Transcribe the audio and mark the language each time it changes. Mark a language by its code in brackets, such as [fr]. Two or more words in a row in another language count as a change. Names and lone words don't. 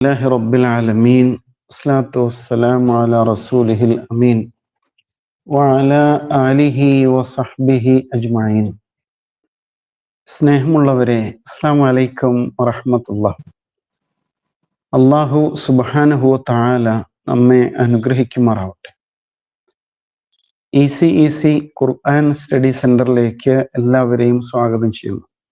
[ar] الله رب العالمين الصلاة والسلام على رسوله الأمين وعلى آله وصحبه أجمعين. [ml] സ്നേഹമുള്ളവരെ, [ar] السلام عليكم ورحمة الله. الله سبحانه وتعالى [ml] നമ്മെ അനുഗ്രഹിക്കുമാറാവട്ടെ. ഈസി ഖുർആൻ സ്റ്റഡി സെന്ററിലേക്ക് എല്ലാവരെയും സ്വാഗതം ചെയ്യുന്നു.